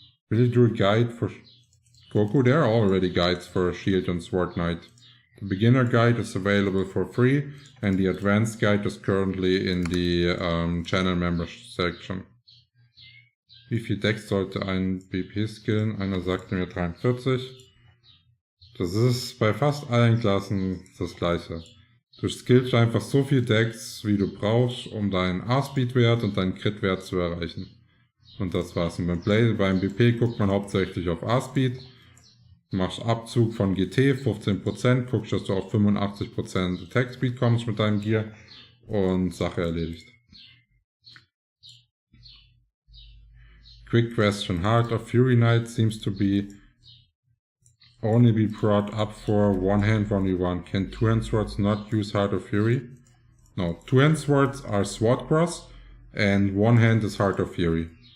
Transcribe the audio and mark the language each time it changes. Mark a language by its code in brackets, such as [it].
[en] Will you do a guide for Goku? There are already guides for Shield and Sword Knight. The beginner guide is available for free, and the advanced guide is currently in the Channelmember section. [de] Wie viel Decks sollte ein BP skillen? Einer sagte mir 43. Das ist bei fast allen Klassen das gleiche. Du skillst einfach so viel Decks, wie du brauchst, um deinen A-Speed-Wert und deinen Crit-Wert zu erreichen. Und das war's. Und beim BP guckt man hauptsächlich auf A-Speed. Machst Abzug von GT, 15%, guckst, dass du auf 85% Attack Speed kommst mit deinem Gear und Sache erledigt. [en] Quick question. Heart of Fury Knight seems to be only be brought up for one hand 1v1. Can two-hand swords not use Heart of Fury? No, two-hand swords are Sword Cross and one hand is Heart of Fury.